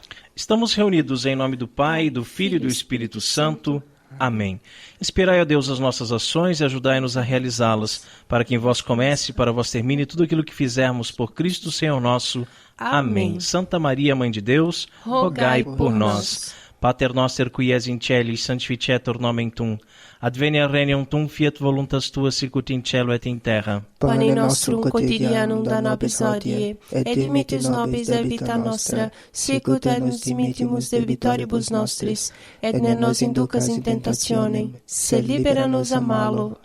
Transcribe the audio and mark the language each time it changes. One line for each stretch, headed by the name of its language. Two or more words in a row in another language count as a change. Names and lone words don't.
Portuguese: Estamos reunidos em nome do Pai, do Filho e do Espírito Santo. Amém. Inspirai a Deus as nossas ações e ajudai-nos a realizá-las, para que em vós comece e para vós termine tudo aquilo que fizermos por Cristo Senhor nosso. Amém. Santa Maria, Mãe de Deus, rogai por nós.
Latin: Pater noster qui es in celis, sanctificetur nomen tuum. Advenia regnum tuum, fiat voluntas tua sicut in cielo et in terra. Pane nostrum quotidianum da nobis hodie, et dimittis nobis debita nostra, sicut et nos dimittimus debitoribus nostris, et ne nos inducas in tentationem, sed libera nos a malo.